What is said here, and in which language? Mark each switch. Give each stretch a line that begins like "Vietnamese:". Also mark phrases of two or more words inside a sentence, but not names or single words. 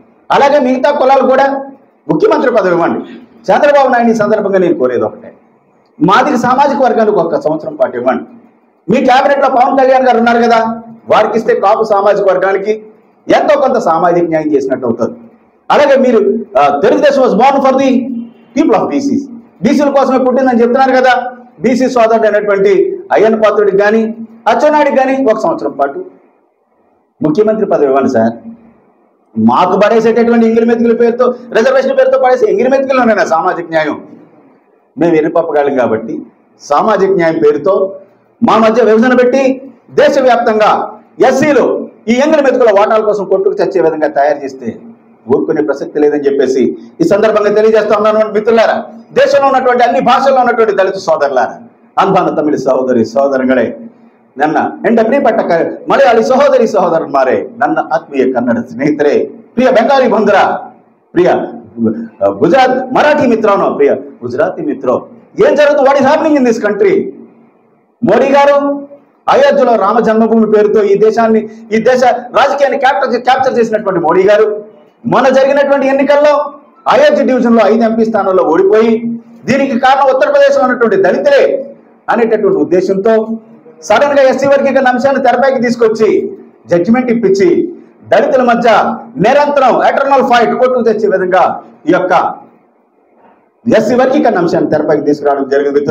Telugu: అలాగే మిగతా కులాలు కూడా ముఖ్యమంత్రి పదవి ఇవ్వండి. చంద్రబాబు నాయుడు ఈ సందర్భంగా నేను కోరేది ఒకటే, మాదిగ సామాజిక వర్గానికి 1 సంవత్సరం పాటు ఇవ్వండి. మీ క్యాబినెట్లో పవన్ కళ్యాణ్ గారు ఉన్నారు కదా, వారికి ఇస్తే కాపు సామాజిక వర్గానికి ఎంతో కొంత సామాజిక న్యాయం చేసినట్టు అవుతుంది. అలాగే మీరు తెలుగుదేశం
English: was born for the people of BCs,
Telugu: బీసీల కోసమే పుట్టిందని చెప్తున్నారు కదా, బీసీ సోదరుడు అయినటువంటి అయ్యన్న పాత్రుడికి కానీ అచ్చెన్నాయుడికి కానీ 1 సంవత్సరం పాటు ముఖ్యమంత్రి పదవి ఇవ్వండి సార్. మాకు పడేసేటటువంటి ఎంగిలి మెతుకుల పేరుతో, రిజర్వేషన్ పేరుతో పడేసే ఎంగిలి మెతుకుల్లోనే సామాజిక న్యాయం. మేము ఎన్నిపప్పగాళ్ళం కాబట్టి సామాజిక న్యాయం పేరుతో మా మధ్య విభజన పెట్టి దేశవ్యాప్తంగా ఎస్సీలు ఈ ఎంగిలి మెతుకుల ఓటాల కోసం కొట్టుకు చచ్చే విధంగా తయారు చేస్తే ఊరుకునే ప్రసక్తి లేదని చెప్పేసి ఈ సందర్భంగా తెలియజేస్తా ఉన్నాను. మిత్రులారా, దేశంలో ఉన్నటువంటి అన్ని భాషల్లో ఉన్నటువంటి దళిత సోదరులారా,
Tamil: அன்பான தமிழ் சகோதரி சகோதரர்களே,
Malayalam: നന്ന എന്റെ പ്രിയപ്പെട്ട മലയാളി സഹോദരി സഹോദരന്മാരേ,
Kannada: ನನ್ನ ಆತ್ಮೀಯ ಕನ್ನಡ ಸ್ನೇಹಿತರೆ,
Bangla: প্রিয় বাঙালি বন্ধুরা,
Gujarati: પ્રિય ગુજરાત મરાઠી મિત્રનો, પ્રિય ગુજરાતી મિત્રો,
Telugu: ఏం జరుగుతుంది?
English: What is happening in this country?
Telugu: మోడీ గారు అయోధ్యలో రామ జన్మభూమి పేరుతో ఈ దేశ రాజకీయాన్ని క్యాప్చర్ చేసినటువంటి మోడీ గారు మొన్న జరిగినటువంటి ఎన్నికల్లో అయోధ్య డివిజన్లో 5 ఎంపీ స్థానాల్లో ఓడిపోయి, దీనికి కారణం ఉత్తరప్రదేశ్లో ఉన్నటువంటి దళితులే అనేటటువంటి ఉద్దేశంతో సడన్ గా ఎస్సీ వర్గీకరణ అంశాన్ని తెరపైకి తీసుకొచ్చి జడ్జిమెంట్ ఇప్పించి దళితుల మధ్య నిరంతరం
English: eternal fight
Telugu: కొట్టుకు తెచ్చే విధంగా ఈ యొక్క ఎస్సీ వర్గీకరణ అంశాన్ని తెరపైకి తీసుకురావడం జరిగింది.